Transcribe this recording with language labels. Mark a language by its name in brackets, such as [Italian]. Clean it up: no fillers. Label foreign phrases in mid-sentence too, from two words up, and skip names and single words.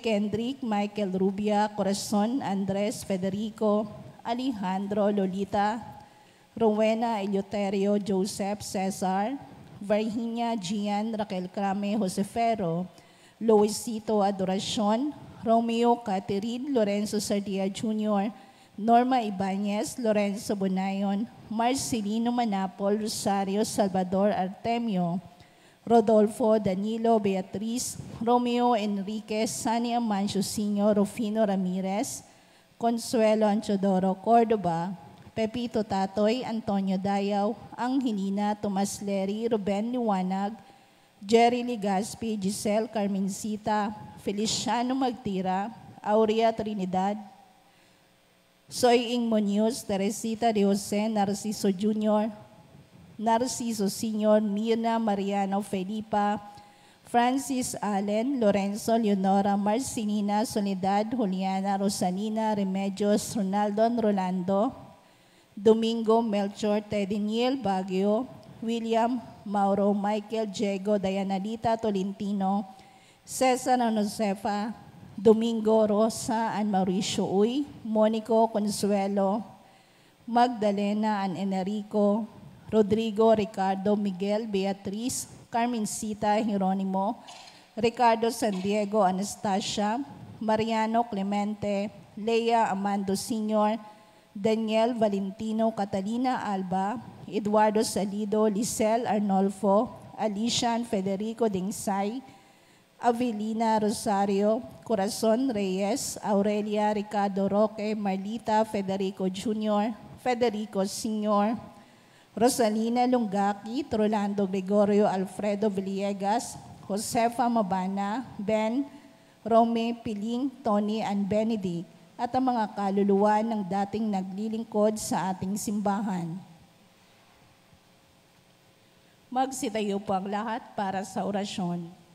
[Filipino] Kendrick, Michael Rubia, Corazon, Andres Federico, Alejandro Lolita, Rowena Eleuterio, Joseph Cesar, Virginia Gian, Raquel Crame, Josefero, Luisito Adoracion, Romeo Catherine, Lorenzo Sardia Jr., Norma Ibanez, Lorenzo Bonayon, Marcelino Manapol, Rosario Salvador Artemio, Rodolfo Danilo Beatriz, Romeo Enriquez, Sani Amancio Sr., Rufino Ramirez, Consuelo Anchodoro Cordoba, Pepito Tatoy, Antonio Dayaw, Angelina Tomas Leri, Ruben Liwanag, Jerry Ligaspi, Giselle Carmencita, Feliciano Magtira, Aurea Trinidad, Soy Ing Muñoz, Teresita de Jose, Narciso Jr., Narciso Sr., Mirna Mariano Felipa, Francis Allen, Lorenzo Leonora, Marcelina, Soledad, Juliana, Rosalina, Remedios, Ronaldo Rolando, Domingo Melchor, Tediniel Baguio, William Mauro, Michael Diego, Dayanalita Tolentino, Cesar Josefa, Domingo Rosa and Mauricio Uy, Monico Consuelo, Magdalena and Enrico, Rodrigo Ricardo Miguel Beatriz, Carmencita Hieronimo, Ricardo San Diego Anastasia, Mariano Clemente, Lea Amando Sr., Daniel Valentino Catalina Alba, Eduardo Salido, Lisel Arnolfo, Alicia Federico Dingsay, Avelina Rosario, Corazon Reyes, Aurelia Ricardo Roque, Marlita Federico Jr., Federico Sr., Rosalina Lungaki, Rolando Gregorio Alfredo Villegas, Josefa Mabana, Ben, Rome Piling, Tony and Benedict, at ang mga kaluluwa ng dating naglilingkod sa ating simbahan. Magsitayo po ang lahat para sa orasyon.